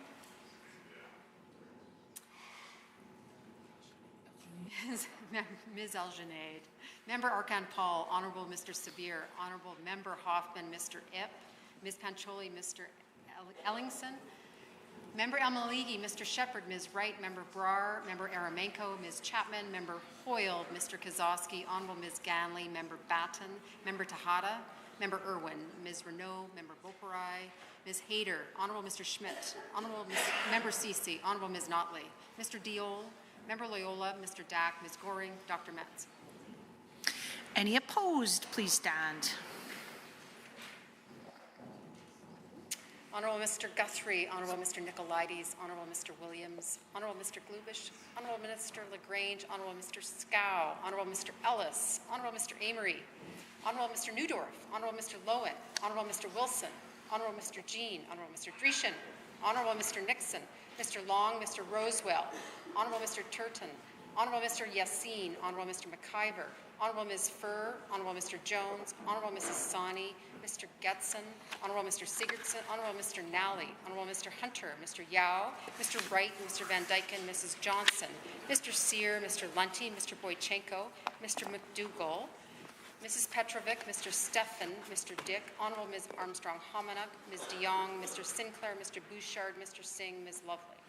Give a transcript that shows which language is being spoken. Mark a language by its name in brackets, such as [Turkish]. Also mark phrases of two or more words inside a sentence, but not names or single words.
[English] Ms. Algenade. Member Arcand-Paul, Honourable Mr. Sabir, Honourable Member Hoffman, Mr. Ip, Ms. Pancholi, Mr. Ellingson, Member El-Maliki, Mr. Shepherd, Ms. Wright, Member Brar, Member Aramenko, Ms. Chapman, Member Hoyle, Mr. Kozowski, Honourable Ms. Ganley, Member Batten, Member Tejada, Member Irwin, Ms. Renault, Member Boparai, Ms. Hayter, Honourable Mr. Schmidt, Honourable Member Ceci, Honourable Ms. Notley, Mr. Diol, Member Loyola, Mr. Dack, Ms. Goring, Dr. Metz. Any opposed, please stand. Honourable Mr. Guthrie, Honourable Mr. Nicolaides, Honourable Mr. Williams, Honourable Mr. Glubish, Honourable Minister Lagrange, Honourable Mr. Scow, Honourable Mr. Ellis, Honourable Mr. Amory, Honourable Mr. Newdorf, Honourable Mr. Lowen, Honourable Mr. Wilson, Honourable Mr. Jean, Honourable Mr. Dreeshen, Honourable Mr. Nixon, Mr. Long, Mr. Rosewell, Honourable Mr. Turton, Honourable Mr. Yassine, Honourable Mr. McIver, Honourable Ms. Furr, Honourable Mr. Jones, Honourable Mrs. Sani, Mr. Getson, Honourable Mr. Sigurdsson, Honourable Mr. Nally, Honourable Mr. Hunter, Mr. Yao, Mr. Wright, Mr. Van Dyken, Mrs. Johnson, Mr. Sear, Mr. Lunty, Mr. Boychenko, Mr. McDougall, Mrs. Petrovic, Mr. Stephan, Mr. Dick, Honourable Ms. Armstrong-Homanuk, Ms. de Jong, Mr. Sinclair, Mr. Bouchard, Mr. Singh, Ms. Lovely.